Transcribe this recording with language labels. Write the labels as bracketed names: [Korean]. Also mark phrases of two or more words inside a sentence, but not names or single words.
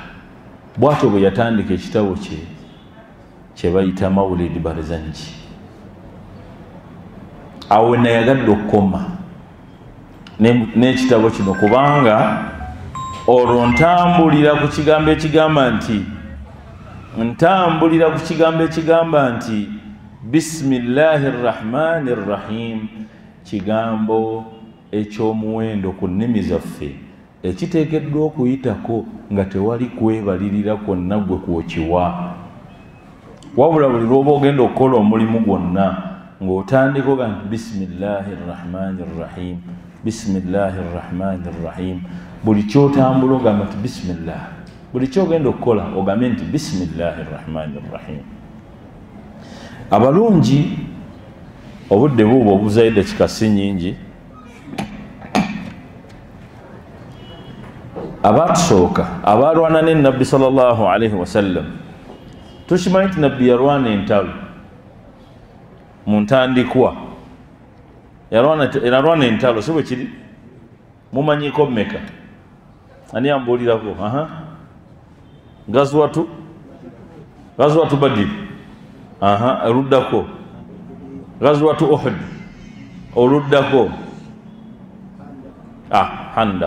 [Ganda] Bw'atyo bwe yatandika ekitabo kye bayita Mawlid Barzanji. Awo nayagadde okukoma n'ekitabo kino, kubanga olwo ntambulira ku kigambo ekigamba [Arabic] nti بسم الله الرحمن الرحيم, [Ganda] kigambo ekyomuwendo ku nnimi zaffe ekiteekeddwa okuyitako nga tewali kwebalirira kwonna gwe kwokiwa, wabula buli lwoba ogenda okukola omulimu gwonna ng'otandika oga nti [Arabic] بسم الله الرحمن الرحيم، بسم الله الرحمن الرحيم. [Ganda] Buli kyotambula ogamba nti bismillah, buli kyogenda okukola ogambe nti [Arabic] بسم الله الرحمن الرحيم. [Ganda] Abalungi obudde buubwo obuzaide kikasi nyingi, abaatusooka abalwana ne nabbi [Arabic] صلى الله عليه وسلم, [Ganda] tukimanyi nti nabbi yalwana entalo mu ntandikwa, yalwana entalo, si bwe kiri? Mumanyiko mmeka? Ani ambuulirako? Gazwatu Badr, oluddako Gazwatu Uhud, oluddako Handak.